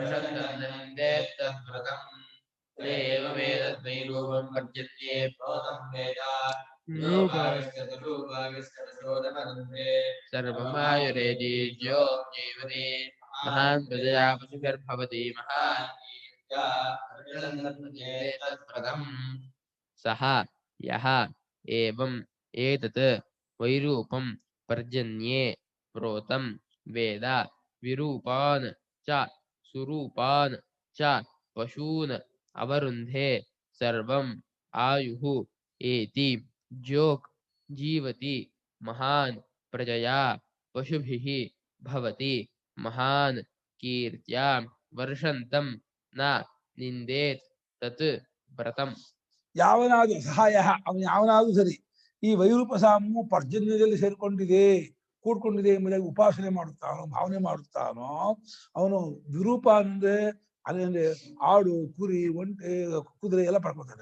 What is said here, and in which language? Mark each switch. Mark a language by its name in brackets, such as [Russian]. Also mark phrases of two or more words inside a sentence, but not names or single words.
[Sanskrit] ಮಹಾನ್ ಪ್ರಜಾ ಪಶುಭಿರ್ಭವತಿ ಮಹಾನ್ ಸಹ ಯಹ ಏವಂ ಏತತ್ ವೈರೂಪಂ ಪರ್ಜನ್ಯೇ ಪ್ರೋತಂ ವೇದ ವಿರೂಪಾನ್ ಚ ಸುರೂಪಾನ್ ಚ ಪಶೂನ್ ಅವರುಂಧೆ ಸರ್ವಂ ಆಯುಃ ಏತಿ ಜೋಕ್ ಜೀವತಿ ಮಹಾನ್ ಪ್ರಜಯಾ ಪಶುಭಿಃ ಭವತಿ ಮಹಾನ್ ಕೀರ್ತ್ಯಾ ವರ್ಷಂತಂ ನ ನಿಂದೇತ್ ತತ್ ವ್ರತಂ. [Kannada] ಯಾವನಾದ್ರೂ ಸಹಾಯ, ಅವನು ಯಾವನಾದ್ರೂ ಸರಿ ಈ ವೈರೂಪ ಸಾಮು ಪರ್ಜನ್ಯದಲ್ಲಿ ಸೇರ್ಕೊಂಡಿದೆ, ಕೂಡ್ಕೊಂಡಿದೆ ಎಂಬುದಾಗಿ ಉಪಾಸನೆ ಮಾಡುತ್ತಾನೋ, ಭಾವನೆ ಮಾಡುತ್ತಾನೋ, ಅವನು ವಿರೂಪ ಅಂದ್ರೆ ಅದೇಂದ್ರೆ ಆಡು, ಕುರಿ, ಒಂಟೆ, ಕುದುರೆ ಎಲ್ಲ ಪಡ್ಕೊತಾನೆ.